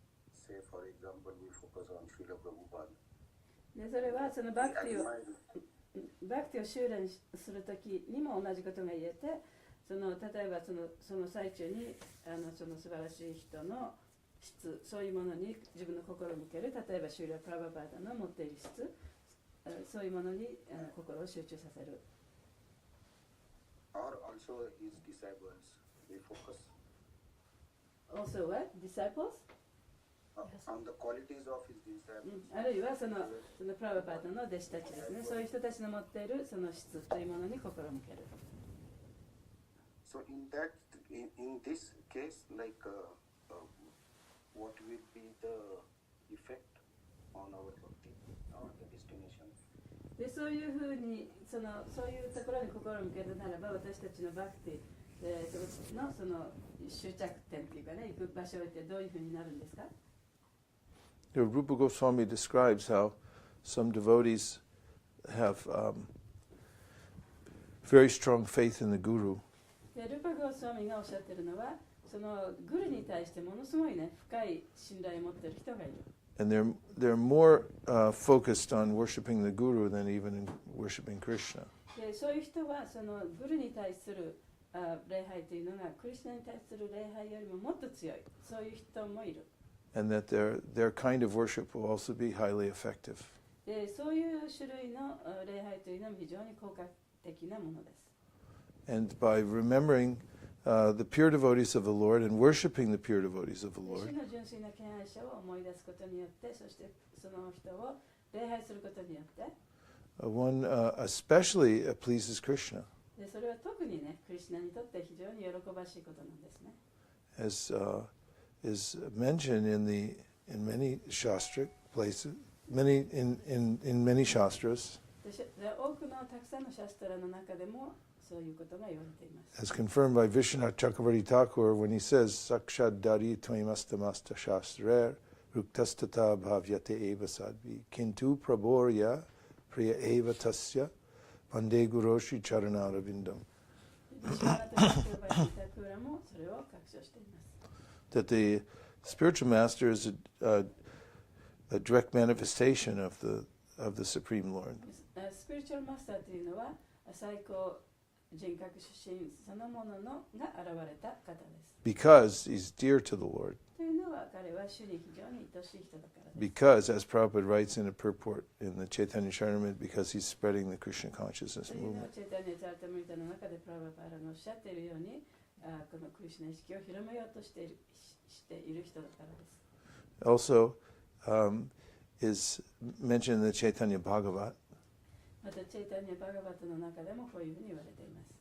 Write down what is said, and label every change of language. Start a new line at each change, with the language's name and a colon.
English: Say, for example, we focus on Srila Prabhupada.
Japanese: で、それはそのバクティを修練するときにも同じことが言えて、例えばその最中にその素晴らしい人の質、そういうものに自分の心を向ける、例えばシューラ・プラバパーダの持っている質、そういうものに心を集中させる。
English: Or also his disciples, we focus Also what? Disciples? on the qualities of his disciples.
Japanese: あるいはそのプラバパーダの弟子たちですね。そういう人たちの持っているその質というものに心を向ける。
English: So in this case, like what will be the effect on our bhakti, on the destination?
Japanese: で、そういうふうにそういうところに心を向けるならば、私たちのバクティのその終着点というかね、行く場所ってどういうふうになるんですか？
English: Rupa Goswami describes how some devotees have very strong faith in the Guru.
Japanese: で、ルパゴスワミがおっしゃっているのは、そのグルに対してものすごいね、深い信頼を持っている人がいる。
English: And they're more focused on worshiping the Guru than even in worshiping Krishna.
Japanese: で、そういう人はそのグルに対する礼拝というのがクリシュナに対する礼拝よりももっと強い、そういう人もいる。
English: And that their kind of worship will also be highly effective.
Japanese: で、そういう種類の礼拝というのも非常に効果的なものです。
English: And by remembering the pure devotees of the Lord and worshiping the pure devotees of the
Japanese: 主
English: Lord,
Japanese: の純粋な敬愛者を思い出すことによって、そしてその人を礼拝することによって、
English: one especially pleases Krishna,
Japanese: で、それは特にね、クリシュナにとって非常に喜ばしいことなんですね。
English: as is mentioned in many shastra places, in many shastras,
Japanese: で、多くのたくさんのシャストラの中でもそういうことが言われています。
English: as confirmed by Vishwanath Chakravarti Thakur when he says,
Sanskrit: Sakshad Dari Tvamastamasta Shastrer Ruktastata Bhavyate Eva Sadvi Kintu Praborya Priya Eva Tasya Pande Guroshi Charanarabindam.
Japanese: シュワナタ・タクラバリ・タクラもそれを確証しています。
English: That the spiritual master is a direct manifestation of the Supreme Lord.
Japanese: スピリチュアルマスターというのは最高人格出身そのもののが現れた方です。
English: Because he's dear to the Lord.
Japanese: というのは彼は主に非常に愛しい人だからです。
English: Because, as Prabhupada writes in a purport in the Chaitanya Charitamrita, because he's spreading the Krishna consciousness
Japanese: というのは
English: movement.
Japanese: チェイタニア・チャータムリタの中でプラバパーラがおっしゃっているように、このクリシュナ意識を広めようとしている人だからです。
English: Also, is mentioned in the Chaitanya Bhagavatam
Japanese: またチェイタニア・バガバタの中でもこういうふうに言われています。